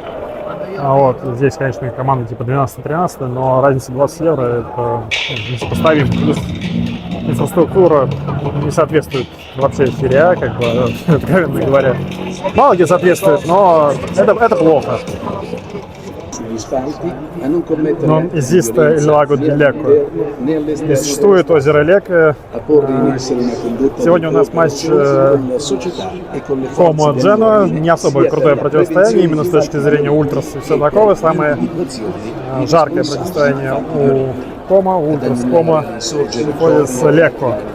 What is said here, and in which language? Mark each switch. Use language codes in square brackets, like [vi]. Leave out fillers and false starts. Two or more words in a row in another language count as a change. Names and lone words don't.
[ru] Вот, здесь, конечно, команда типа 12-13, но разница 20 евро это несопоставимо. Плюс инфраструктура не соответствует вообще серии А, как бы, откровенно говоря. Мало где соответствует, но это плохо. [it] Но esiste il lago di Lecco. [ru] И существует озеро Лекко. Сегодня у нас матч Комо-Дженуа. Не особо крутое противостояние, именно с точки зрения ультрас и все такого. Самое жаркое противостояние у Кома, Ультрас Кома находится Лекко.